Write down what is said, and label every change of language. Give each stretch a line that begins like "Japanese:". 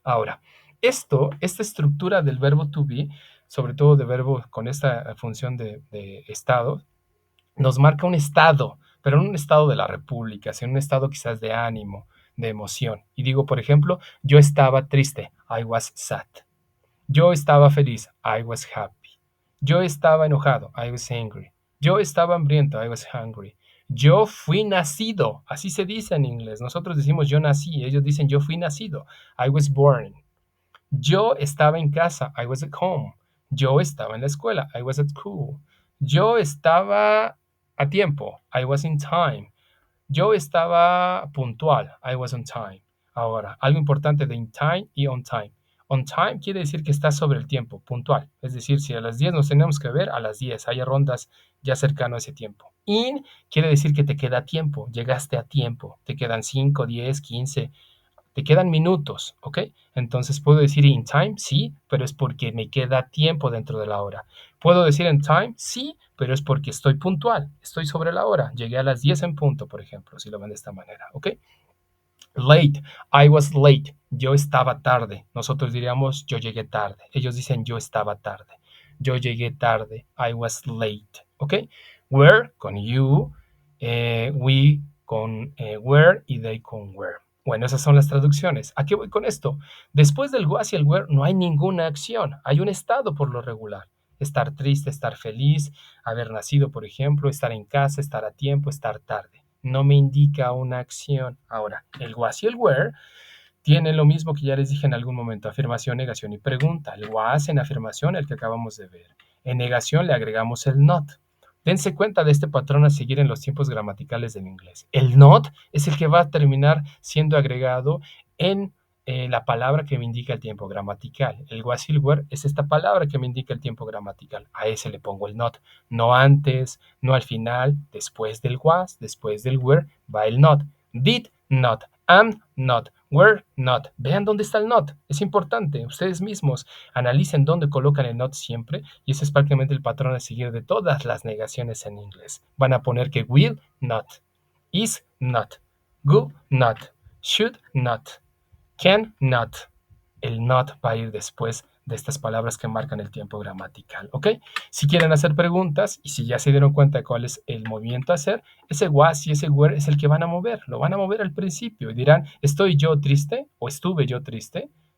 Spanish: Ahora, esta estructura del verbo to be, sobre todo de verbo con esta función de estado, nos marca un estado, pero no un estado de la república, sino un estado quizás de ánimo, de emoción. Y digo, por ejemplo, yo estaba triste,
English: I was sad.
Spanish: Yo estaba feliz,
English: I was happy.
Spanish: Yo estaba enojado,
English: I was angry.
Spanish: Yo estaba hambriento,
English: I was hungry.
Spanish: Yo fui nacido, así se dice en inglés. Nosotros decimos yo nací, ellos dicen yo fui nacido,
English: I was born.
Spanish: Yo estaba en casa,
English: I was at home.
Spanish: Yo estaba en la escuela,
English: I was at school.
Spanish: Yo estaba a tiempo,
English: I was in time.
Spanish: Yo estaba puntual,
English: I was on time.
Spanish: Ahora, algo importante de in time y on time. On time quiere decir que estás sobre el tiempo, puntual. Es decir, si a las 10 nos tenemos que ver, a las 10 hay rondas ya cercano a ese tiempo. In quiere decir que te queda tiempo, llegaste a tiempo. Te quedan 5, 10, 15, te quedan minutos, ¿ok? Entonces puedo decir in time, sí, pero es porque me queda tiempo dentro de la hora. Puedo decir in time, sí, pero es porque estoy puntual, estoy sobre la hora. Llegué a las 10 en punto, por ejemplo, si lo ven de esta manera, ¿ok?
English: Late, I was late,
Spanish: yo estaba tarde. Nosotros diríamos yo llegué tarde. Ellos dicen yo estaba tarde. Yo llegué tarde,
English: I was late,
Spanish: ¿ok?
English: Were con you, we con were y they con were.
Spanish: Bueno, esas son las traducciones. ¿A qué voy con esto? Después del was y el were no hay ninguna acción, hay un estado por lo regular. Estar triste, estar feliz, haber nacido, por ejemplo, estar en casa, estar a tiempo, estar tarde. No me indica una acción. Ahora, el was y el were tiene lo mismo que ya les dije en algún momento, afirmación, negación y pregunta. El was en afirmación, el que acabamos de ver. En negación le agregamos el not. Dense cuenta de este patrón a seguir en los tiempos gramaticales del inglés. El not es el que va a terminar siendo agregado en la palabra que me indica el tiempo gramatical. El was y el were es esta palabra que me indica el tiempo gramatical. A ese le pongo el not. No antes, no al final, después del was, después del were, va el not.
English: Did not, am not, were not.
Spanish: Vean dónde está el not. Es importante. Ustedes mismos analicen dónde colocan el not siempre y ese es prácticamente el patrón a seguir de todas las negaciones en inglés. Van a poner que
English: will not, is not, go not, should not, can not.
Spanish: El not va a ir después de estas palabras que marcan el tiempo gramatical, ¿ok? Si quieren hacer preguntas y si ya se dieron cuenta de cuál es el movimiento a hacer, ese was y ese were es el que van a mover, lo van a mover al principio y dirán, ¿estoy yo triste o estuve yo triste?